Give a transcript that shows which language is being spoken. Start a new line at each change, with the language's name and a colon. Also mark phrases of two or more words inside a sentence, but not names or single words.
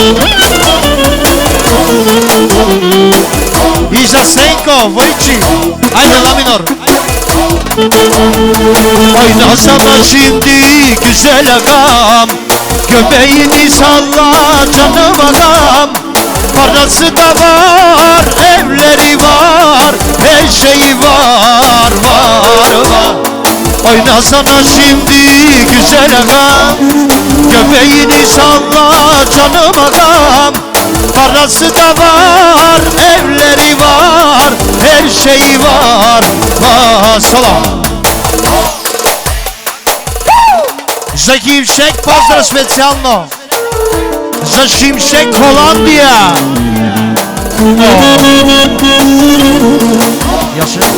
Bulgarian: И за Сенко, Войчи! Айде ла минор!
Turkish: Oyna sana şimdi güzel agam, göbeğini salla canım adam. Parası da var, evleri var, her şeyi var. Oyna sana şimdi güzel agam, göbeğini salla canım adam. Parası da var, evleri var, her şeyi var. Salam.
Bulgarian: За Гимшек поздрав специално. За Шимшек Холандия. Яше.